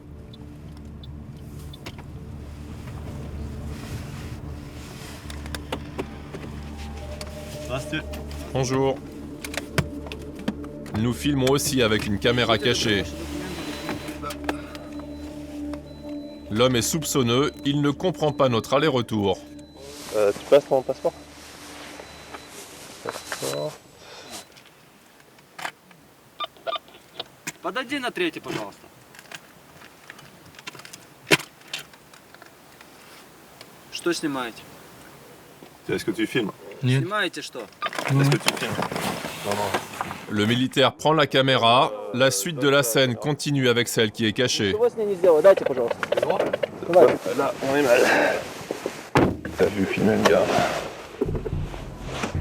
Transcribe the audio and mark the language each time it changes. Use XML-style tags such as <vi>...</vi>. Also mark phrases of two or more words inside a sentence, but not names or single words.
<fr>Bonjour. Nous filmons aussi avec une caméra cachée. L'homme est soupçonneux, il ne comprend pas notre aller-retour. Tu passes ton passeport?</fr> <ru>Подойди на третий, пожалуйста. Что снимаете?</ru> <fr>Est-ce que tu filmes?</fr> <ru>Снимаете что?</ru> <fr>Est-ce que tu filmes? Non. Le militaire prend la caméra, la suite de la scène continue avec celle qui est cachée. Là, on est mal. T'as vu filmer le gars?</fr>